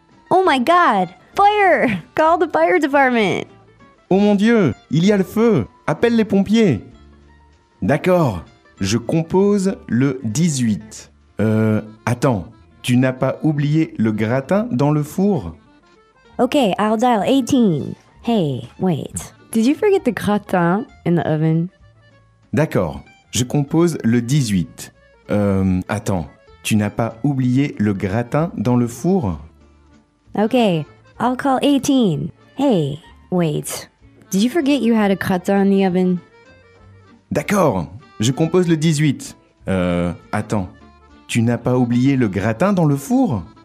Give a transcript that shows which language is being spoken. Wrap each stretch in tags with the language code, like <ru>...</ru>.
<en>Oh my God! Fire! Call the fire department!</en> <fr>Oh mon Dieu! Il y a le feu! Appelle les pompiers! D'accord! Je compose le 18. Attends! Tu n'as pas oublié le gratin dans le four?</fr> <en>Ok, I'll dial 18. Hey, wait. Did you forget the gratin in the oven?</en> <fr>D'accord, je compose le 18. Attends, tu n'as pas oublié le gratin dans le four?</fr> <en>Okay, I'll call 18. Hey, wait. Did you forget you had a gratin in the oven?</en> <fr>D'accord, je compose le 18. Attends, tu n'as pas oublié le gratin dans le four?</fr>